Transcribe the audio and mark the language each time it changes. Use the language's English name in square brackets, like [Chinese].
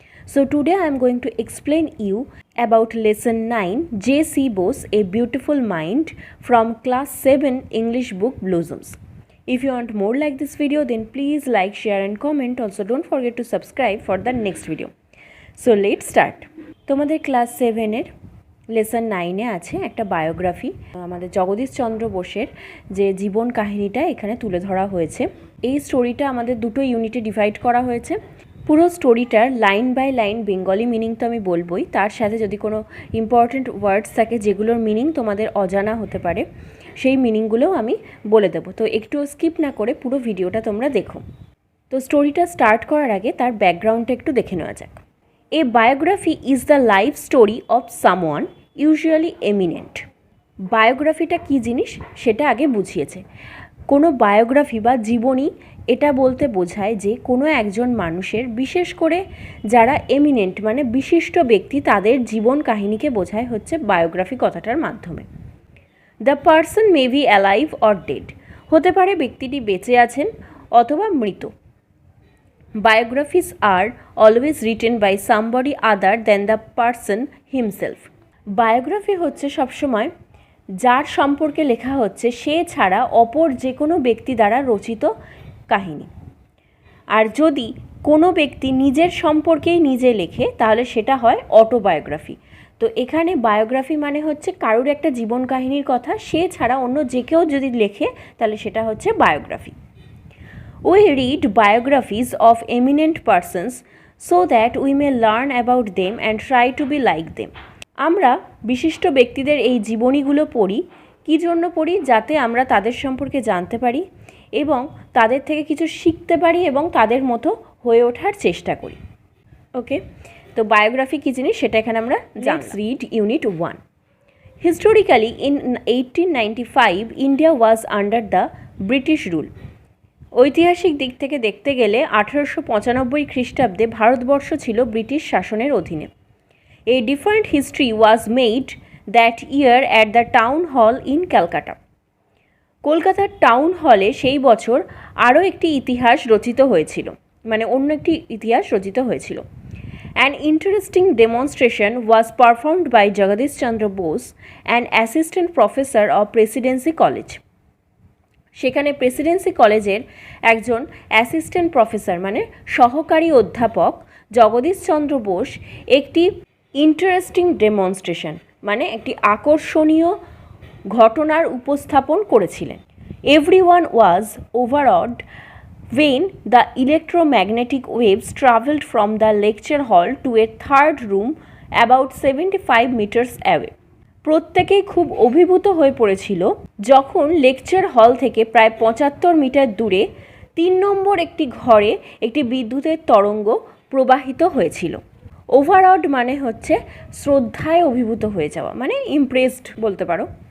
[English] So today I am going to explain you about lesson 9 J.C.B.O.S.E. A Beautiful Mind from class 7 English book Blossoms. If you want more like this video, then please like, share and comment. Also don't forget to subscribe for the next video. So let's start. [Bangla] তোমাদের class 7 lesson 9-এ আছে একটা biography, আমাদের জগদীশচন্দ্র বোসের যে জীবন কাহিনীটা এখানে তুলে ধরা হয়েছে। এই স্টোরিটা আমাদের দুটো ইউনিটে ডিভাইড করা হয়েছে। পুরো স্টোরিটার line by line Bengali meaning তো আমি বলবই, তার সাথে যদি কোনো ইম্পর্ট্যান্ট ওয়ার্ডস থাকে যেগুলোর মিনিং তোমাদের অজানা হতে পারে সেই মিনিংগুলোও আমি বলে দেবো। তো একটু স্কিপ না করে পুরো ভিডিওটা তোমরা দেখো। তো স্টোরিটা স্টার্ট করার আগে তার ব্যাকগ্রাউন্ডটা একটু দেখে নেওয়া যাক। [English] A biography is the life story of someone usually eminent. [Bangla] বায়োগ্রাফিটা কী জিনিস সেটা আগে বুঝিয়েছে। কোনো বায়োগ্রাফি বা জীবনী এটা বলতে বোঝায় যে কোনো একজন মানুষের, বিশেষ করে যারা এমিনেন্ট মানে বিশিষ্ট ব্যক্তি, তাদের জীবন কাহিনীকে বোঝায় হচ্ছে বায়োগ্রাফি কথাটার মাধ্যমে। [English] the person may be alive or dead, [Bangla] হতে পারে ব্যক্তিটি বেঁচে আছেন অথবা মৃত। [English] Biographies are always written by somebody other than the person himself. [Bangla] Biography হচ্ছে সবসময় যার সম্পর্কে লেখা হচ্ছে সে ছাড়া অপর যে কোনো ব্যক্তি দ্বারা রচিত কাহিনী। আর যদি কোনো ব্যক্তি নিজের সম্পর্কেই নিজে লেখে তাহলে সেটা হয় অটোবায়োগ্রাফি। তো এখানে বায়োগ্রাফি মানে হচ্ছে কারোর একটা জীবন কাহিনীর কথা সে ছাড়া অন্য যে কেউ যদি লেখে তাহলে সেটা হচ্ছে biography. [English] We read biographies of eminent persons so that we may learn about them and try to be like them. [Bangla] আমরা বিশিষ্ট ব্যক্তিদের এই জীবনীগুলো পড়ি। কী জন্য পড়ি? যাতে আমরা তাদের সম্পর্কে জানতে পারি এবং তাদের থেকে কিছু শিখতে পারি এবং তাদের মতো হয়ে ওঠার চেষ্টা করি। ওকে, তো বায়োগ্রাফি কী জিনিস সেটা এখানে আমরা জানলাম। [English] Read unit 1. Historically in 1895 India was under the British rule. [Bangla] ঐতিহাসিক দিক থেকে দেখতে গেলে 1895 খ্রিস্টাব্দে ভারতবর্ষ ছিল ব্রিটিশ শাসনের অধীনে। [English] A different history was made that year at the town hall in Calcutta. [Bangla] কলকাতার টাউন হলে সেই বছর আরও একটি ইতিহাস রচিত হয়েছিল, মানে অন্য একটি ইতিহাস রচিত হয়েছিল। [English] An interesting demonstration was performed by Jagadish Chandra Bose, an assistant professor of Presidency college. [Bangla] সেখানে প্রেসিডেন্সি কলেজের একজন অ্যাসিস্ট্যান্ট প্রফেসর মানে সহকারী অধ্যাপক জগদীশচন্দ্র বোস একটি ইন্টারেস্টিং ডেমনস্ট্রেশন মানে একটি আকর্ষণীয় ঘটনার উপস্থাপন করেছিলেন। [English] Everyone was overawed when the electromagnetic waves traveled from the lecture hall to a third room about 75 meters away. [Bangla] প্রত্যেকেই খুব অভিভূত হয়ে পড়েছিল যখন লেকচার হল থেকে প্রায় 75 মিটার দূরে 3 নম্বর একটি ঘরে একটি বিদ্যুতের তরঙ্গ প্রবাহিত হয়েছিল। ওভারঅড মানে হচ্ছে শ্রদ্ধায় অভিভূত হয়ে যাওয়া, মানে ইমপ্রেসড বলতে পারো।